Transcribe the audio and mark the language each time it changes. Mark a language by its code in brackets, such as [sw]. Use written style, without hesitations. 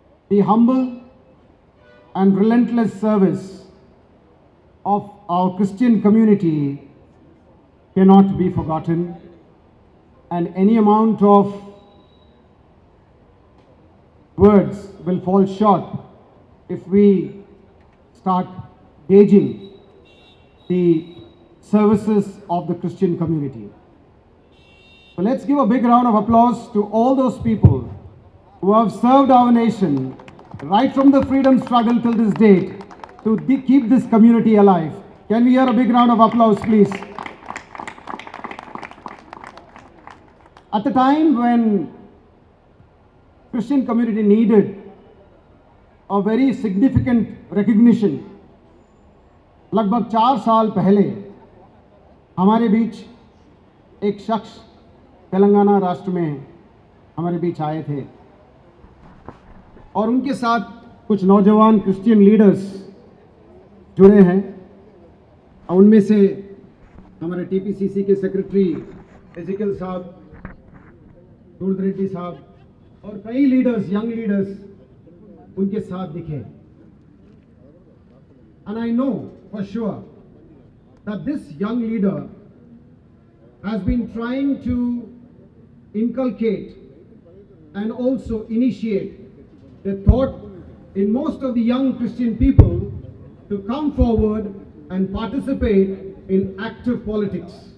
[en] the humble and relentless service of our Christian community cannot be forgotten, and any amount of words will fall short if we start gauging the services of the Christian community. So let's give a big round of applause to all those people who have served our nation right from the freedom struggle till this date to keep this community alive. Can we hear a big round of applause, please? At the time when Christian community needed a very significant recognition, [hi] लगभग 4 साल पहले हमारे बीच एक शख्स तेलंगाना राष्ट्र में हमारे बीच आए थे और उनके साथ कुछ नौजवान क्रिश्चियन लीडर्स जुड़े हैं. और उनमें से हमारे टीपीसीसी के सेक्रेटरी एजिकल साहब, दूर रेड्डी साहब और कई लीडर्स, यंग लीडर्स उनके साथ दिखे. [en] And I know for sure that this young leader has been trying to inculcate and also initiate the thought in most of the young Christian people to come forward and participate in active politics,